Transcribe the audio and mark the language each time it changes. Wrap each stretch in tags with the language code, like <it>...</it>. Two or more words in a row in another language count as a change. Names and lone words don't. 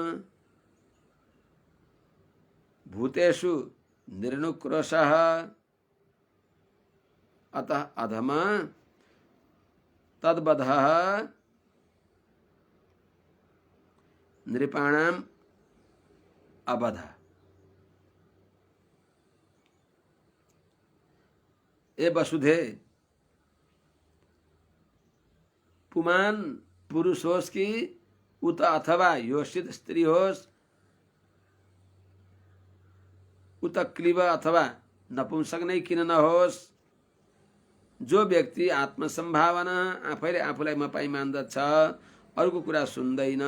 <sa>भूतेषु निर्नुक्रोशः अतः अधम तद्वधः नृपाणाम अवध। ए वसुधे,</sa> <ne>पुमान पुरुष होस् कि उत अथवा योषित स्त्री होस्, उत क्लीब अथवा नपुंसक नै किन नहोस्, जो व्यक्ति आत्मसंभावना आफैले आफूलाई मपाई मान्दछ, अरूको कुरा सुन्दैन,</ne>